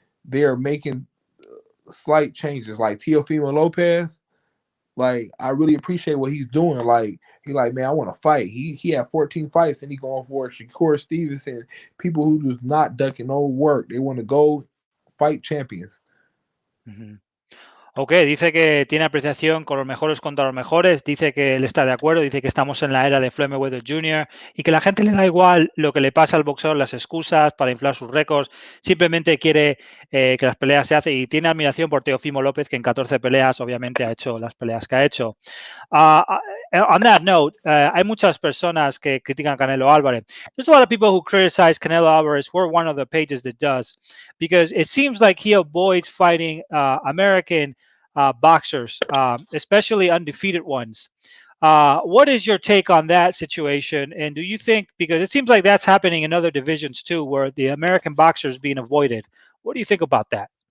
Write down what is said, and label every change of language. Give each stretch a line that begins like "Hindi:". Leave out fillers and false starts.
English: They're making slight changes, like Teofimo Lopez. Like I really appreciate what he's doing. Like he like, man, I want to fight. He had 14 fights and he going for Shakur Stevenson. People who just not ducking no work. They want to go fight champions. ujú.
Spanish: Ok, dice que tiene apreciación con los mejores contra los mejores, dice que él está de acuerdo, dice que estamos en la era de Floyd Mayweather Jr. y que la gente le da igual lo que le pasa al boxeador, las excusas para inflar sus récords, simplemente quiere que las peleas se hacen y tiene admiración por Teofimo López, que en 14 peleas obviamente ha hecho las peleas que ha hecho. Uh,
English: on that note,
Spanish: hay muchas personas que critican a Canelo Álvarez.
English: There's a lot of people who criticize Canelo Álvarez. We're one of the pages that does, because it seems like he avoids fighting American boxers, especially undefeated ones. What is your take on that situation? And do you think, because it seems like that's happening in other divisions too, where the American boxer is being avoided? What do you think about that?